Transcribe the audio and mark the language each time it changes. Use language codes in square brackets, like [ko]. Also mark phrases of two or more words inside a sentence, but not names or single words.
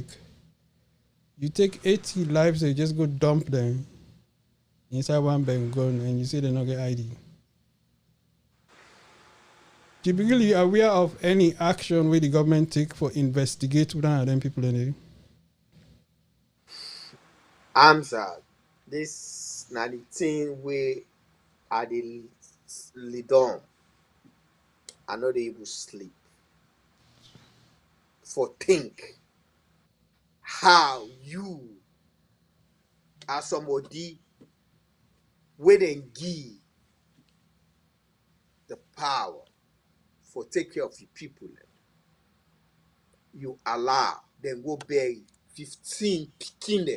[pcm] You take 80 lives and you just go dump them inside one bank gun and you say they're not get ID. Gibril, you aware of any action where the government take for investigate one of them people in there? Amza, this na the thing wey I dey lead on. I no dey able sleep for think how you as somebody wey dem give the power for take care of the people, you allow dem go bury 15 pikin dem.